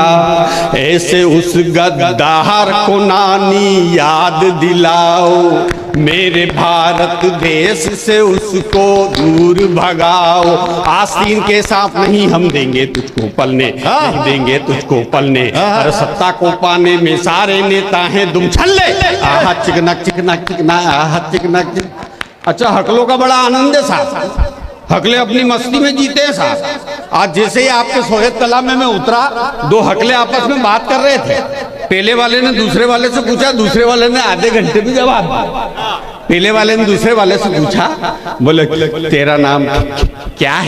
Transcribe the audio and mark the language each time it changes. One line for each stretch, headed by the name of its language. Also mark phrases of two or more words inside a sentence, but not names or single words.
Hindi: ऐसे उस गद्दार को नानी याद दिलाओ, मेरे भारत देश से उसको दूर भगाओ। आस्तीन के सांप नहीं हम देंगे तुझको पलने, नहीं देंगे तुझको पलने। अरे सत्ता को पाने में सारे नेता हैं दुम छल्ले। आहा चिकनक चिकनक चिकना, आहा चिकनक चिकना। अच्छा, हकलों का बड़ा आनंद है साहब, हकले अपनी मस्ती में जीते हैं साहब। आज जैसे ही आपके सोहेब तालाब में मैं उतरा, 2 हकले आपस में बात कर रहे थे। पहले वाले ने दूसरे वाले से पूछा, दूसरे वाले ने आधे घंटे में जवाब दिया। पहले वाले ने दूसरे वाले से पूछा, बोले तेरा नाम क्या है?